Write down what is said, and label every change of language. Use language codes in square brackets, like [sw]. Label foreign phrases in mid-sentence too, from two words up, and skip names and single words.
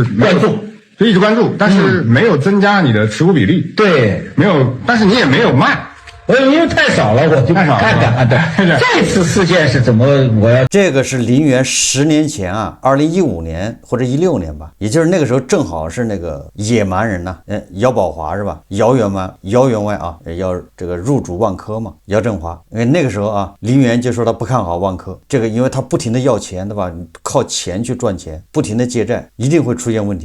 [zh] 關注，就一直關注，但是沒有增加你的持股比例。對，沒有，但是你也沒有賣。因为太少了，我就看看。对，這次事件是怎麼？這個是林源10年前啊，2015年或者16年吧，也就是那個時候正好是那個野蠻人吶，姚寶華是吧？姚員外啊，要這個入主萬科嘛，姚振華。因為那個時候啊，林源就說他不看好萬科，這個因為他不停的要錢，對吧？靠錢去賺錢，不停的借債，一定會出現問題。